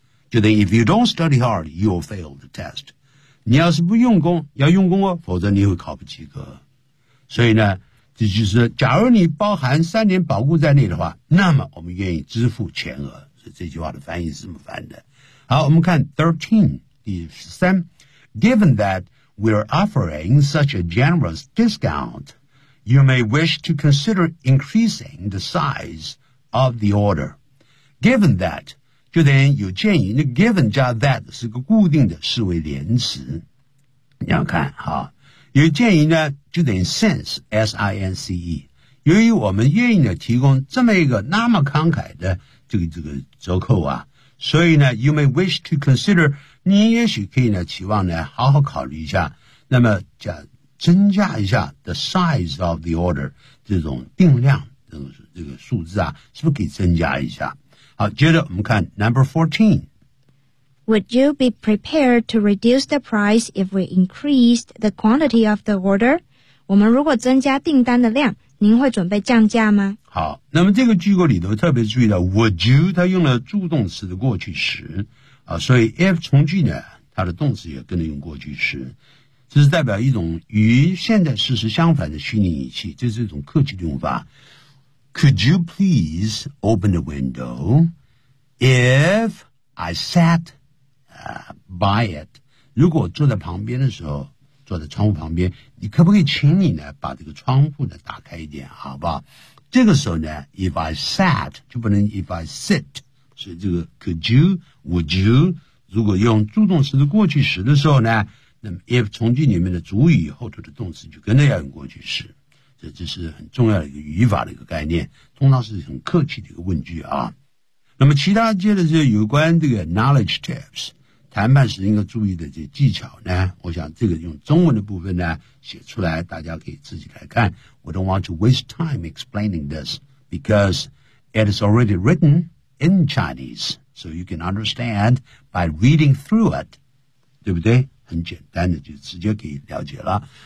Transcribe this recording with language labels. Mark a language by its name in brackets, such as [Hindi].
[Chinese] 就等于 [English] if you don't study hard, you'll fail the test. [Chinese] 你要是不用功，要用功哦，否则你会考不及格。所以呢，这就是假如你包含3年保固在内的话，那么我们愿意支付全额。所以这句话的翻译是这么翻的。好，我们看 13, 第13 [English] Given that we're offering such a generous discount, you may wish to consider increasing the size of the order. [Chinese] Given that, 就等于有建议，那 given 加 that 是个固定的思维连词。你要看好，有建议呢，就等于 since, S-I-N-C-E。由于我们愿意呢提供这么一个那么慷慨的这个折扣啊，所以呢 ， [English] you may wish to consider， [Chinese] 你也许可以呢期望呢好好考虑一下，那么增加一下 [English] the size of the order [Chinese] 这种定量这个数字啊，是不是可以增加一下？好，接着我们看 number 14。 [English] Would you be prepared to reduce the price if we increased the quantity of the order？ [Chinese] 我们如果增加订单的量，您会准备降价吗？好，那么这个句构里头特别注意到 would you， 它用了助动词的过去时啊，所以 if 从句呢，它的动词也跟着用过去时，这是代表一种与现在事实相反的虚拟语气，这是一种客气的用法。 [English] Could you please open the window if I sat by it？ [Chinese] 如果坐在旁边的时候，坐在窗户旁边，你可不可以请你呢把这个窗户呢打开一点，好不好？这个时候呢 [English] if I sat [Chinese] 就不能 [English] if I sit， [Chinese] 所以这个 [English] could you would you [Chinese] 如果用助动词的过去时的时候呢，那么 if 从句里面的主语后头的动词就跟着要用过去时，这是很重要的一个语法的一个概念，通常是很客气的一个问句啊。那么其他接着是有关这个 knowledge tips，谈判时应该注意的这些技巧呢，我想这个用中文的部分呢写出来，大家可以自己来看。 [English] We don't want to waste time explaining this because it is already written in Chinese, so you can understand by reading through it. [Chinese] 对不对？很简单的，就直接可以了解了。